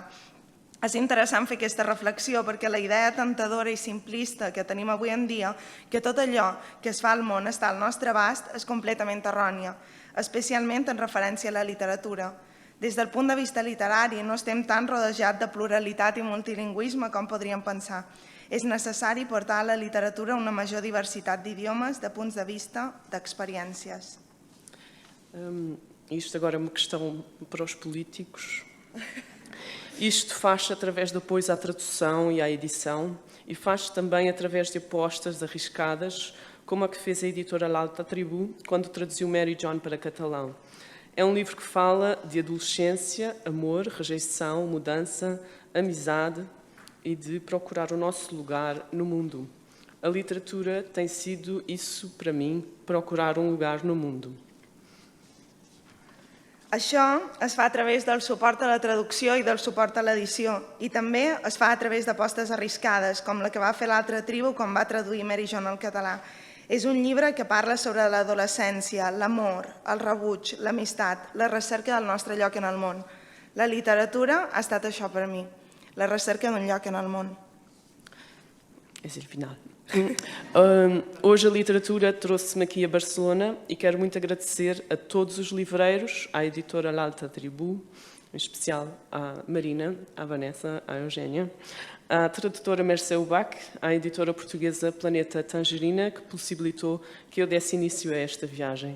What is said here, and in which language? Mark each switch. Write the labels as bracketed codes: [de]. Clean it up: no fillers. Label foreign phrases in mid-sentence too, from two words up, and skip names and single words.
[ca] És interessant fer aquesta reflexió perquè la idea tentadora i simplista que tenim avui en dia, que tot allò que es fa al món està al nostre abast, és completament errònia, especialment en referència a la literatura. Des del punt de vista literari no estem tan rodejats de pluralitat i multilingüisme com podríem pensar. És necessari portar a la literatura una major diversitat d'idiomes, de punts de vista, d'experiències. [pt] Isto agora é uma questão para os políticos. Isto faz-se através de apoios à tradução e à edição e faz-se também através de apostas arriscadas, como a que fez a editora L'Alta Tribu quando traduziu Mary John para catalão. É um livro que fala de adolescência, amor, rejeição, mudança, amizade e de procurar o nosso lugar no mundo. A literatura tem sido isso para mim, procurar um lugar no mundo. [ca] Això es fa a través del suport a la traducció i del suport a l'edició i també es fa a través d'apostes arriscades, com la que va fer l'Altra Tribu quan va traduir Mary John al català. És un llibre que parla sobre l'adolescència, l'amor, el rebuig, l'amistat, la recerca del nostre lloc en el món. La literatura ha estat això per mi, la recerca d'un lloc en el món. [pt] Esse é o final. Hoje a literatura trouxe-me aqui a Barcelona e quero muito agradecer a todos os livreiros, à editora L'Alta Tribu, em especial à Marina, à Vanessa, à Eugénia, à tradutora Mercè Ubach, à editora portuguesa Planeta Tangerina, que possibilitou que eu desse início a esta viagem.